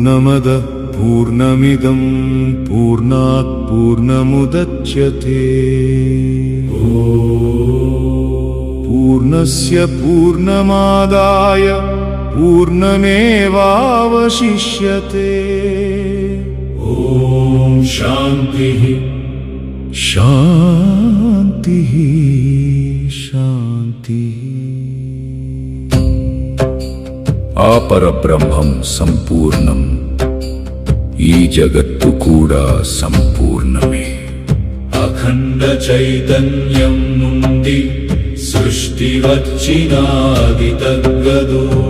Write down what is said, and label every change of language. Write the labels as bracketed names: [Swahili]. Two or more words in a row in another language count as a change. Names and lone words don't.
[Sanskrit] पूर्णमदः पूर्णमिदं पूर्णात् पूर्णमुदच्यते पूर्णस्य पूर्णमादाय पूर्णमेवावशिष्यते ॐ शान्तिः शान्तिः शान्तिः [Telugu] ఆపరబ్రహ్మం సంపూర్ణం ఈ జగత్తు కూడా సంపూర్ణమే అఖండ చైతన్యం నుండి సృష్టి వచ్చినాది తగ్గదు